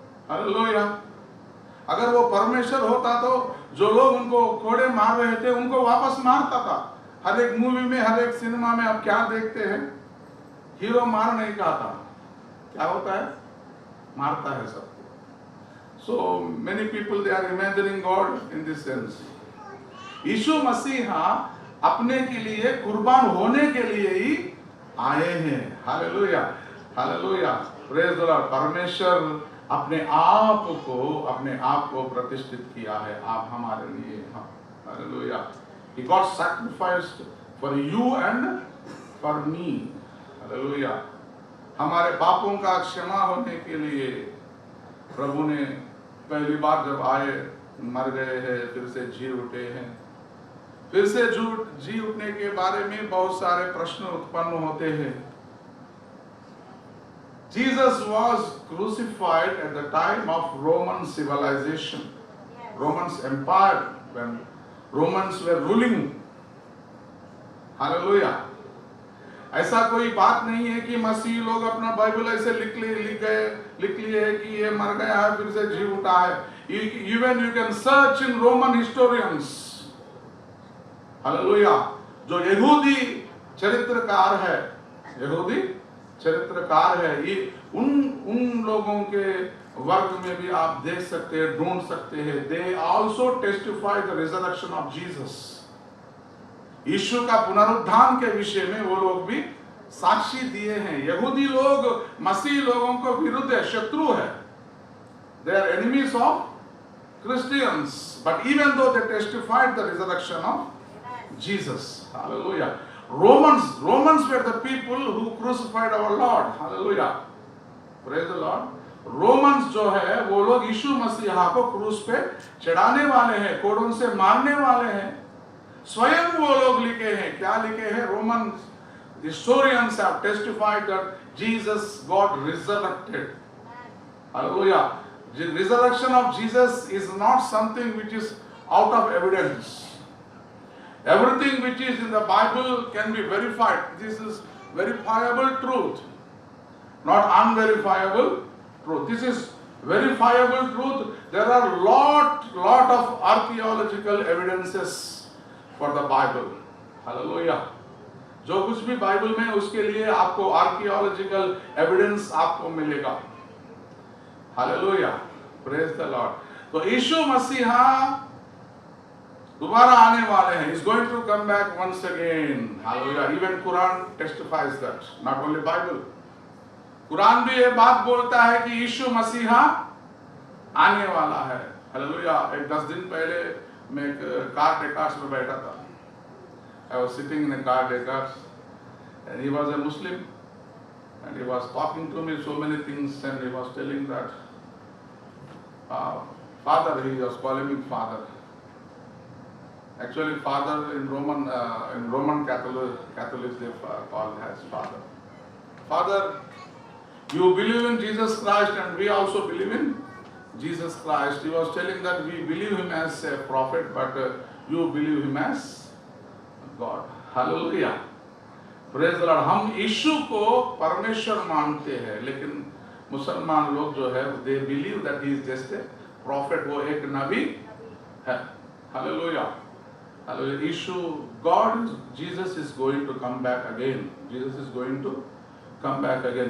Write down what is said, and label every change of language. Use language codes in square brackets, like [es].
[hi] Hallelujah. अगर वो परमेश्वर होता तो जो लोग उनको कोड़े मार रहे थे उनको वापस मारता था। हर एक मूवी में, हर एक सिनेमा में आप क्या देखते हैं? हीरो मार नहीं खाता, क्या होता है? मारता है सबको। [en] So many people they are imagining God in this sense. [hi] यीशु मसीहा अपने के लिए कुर्बान होने के लिए ही आए हैं। Hallelujah, hallelujah, [en] Praise the Lord. [hi] परमेश्वर अपने आप को प्रतिष्ठित किया है, आप हमारे लिए। Hallelujah. [en] He got sacrificed for you and for me. Hallelujah. [hi] हमारे पापों का क्षमा होने के लिए प्रभु ने पहली बार जब आए, मर गए हैं, फिर से जी उठे हैं। फिर से जी उठने के बारे में बहुत सारे प्रश्न उत्पन्न होते हैं। [en] Jesus was crucified at the time of Roman civilization, Romans Empire, when Romans were ruling. Hallelujah. [hi] ऐसा कोई बात नहीं है कि मसीही लोग अपना बाइबल ऐसे लिख लिए है कि ये मर गया है फिर से जी उठा है। [en] even you can search in Roman historians, [hi] hallelujah, जो यहूदी चरित्रकार है, यहूदी चरित्रकार है, ये उन लोगों के वर्ग में भी आप देख सकते हैं, ढूंढ सकते हैं। दे also testify the resurrection of Jesus. यीशु का पुनरुत्थान के विषय में वो लोग भी साक्षी दिए हैं। यहूदी लोग मसीह लोगों को विरुद्ध है, शत्रु है, [en] They are enemies of Christians, but even though they testified the resurrection of Jesus, hallelujah. Romans were the people who crucified our Lord, hallelujah, praise the Lord. [hi] Romans जो है वो लोग यीशु मसीहा को क्रूस पे चढ़ाने वाले हैं, कोड़ों से मारने वाले हैं। स्वयं वो लोग लिखे हैं, क्या लिखे हैं? [en] Roman historians have testified that Jesus got resurrected, hallelujah. The resurrection of Jesus is not something which is out of evidence. Everything which is in the Bible can be verified. This is verifiable truth, not unverifiable truth. This is verifiable truth. There are lot of archaeological evidences for the Bible. Hallelujah. [hi] जो कुछ भी Bible में उसके लिए आपको [en] archaeological evidence [hi] आपको मिलेगा। [en] Hallelujah, praise the Lord. [hi] तो यीशु मसीहा दोबारा आने वाले हैं, [en] Is going to come back once again. Hallelujah. Even Quran testifies that, not only Bible, [hi] Quran भी ये बात बोलता है कि यीशु मसीहा आने वाला है। हालेलुया। एक 10 दिन पहले मैं एक कार डेकार्स में बैठा था। [en] I was sitting in a car Descartes, and he was a Muslim, and he was talking to me so many things, and he was telling that father, he was calling me father. Actually, father in Roman Catholics they call as father. Father, you believe in Jesus Christ, and we also believe in Jesus Christ. He was telling that we believe him as a prophet, but you believe him as God. Hallelujah, praise the lord. [hi] हम यीशु को परमेश्वर मानते हैं, लेकिन मुसलमान लोग जो है [en] they believe that he is just a prophet, [hi] वो एक नबी है। [en] Hallelujah, hallelujah. यीशु, God, Jesus is going to come back again, Jesus is going to come back again.